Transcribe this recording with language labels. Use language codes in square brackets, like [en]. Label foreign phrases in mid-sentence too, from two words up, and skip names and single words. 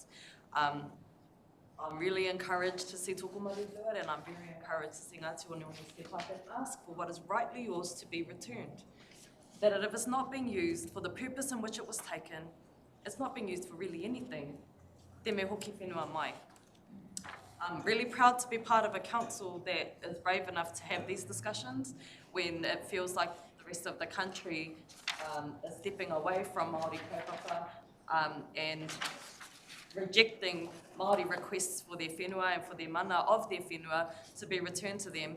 [en] I'm really encouraged to see Tokomaru do it, and I'm very encouraged to see Ngati Oneone step up and ask for what is rightly yours to be returned. That if it's not being used for the purpose in which it was taken, it's not being used for really anything, [mi] te me hoki whenua mai. [en] I'm really proud to be part of a council that is brave enough to have these discussions when it feels like the rest of the country is stepping away from Māori kaupapa and rejecting Māori requests for their whenua and for their mana of their whenua to be returned to them.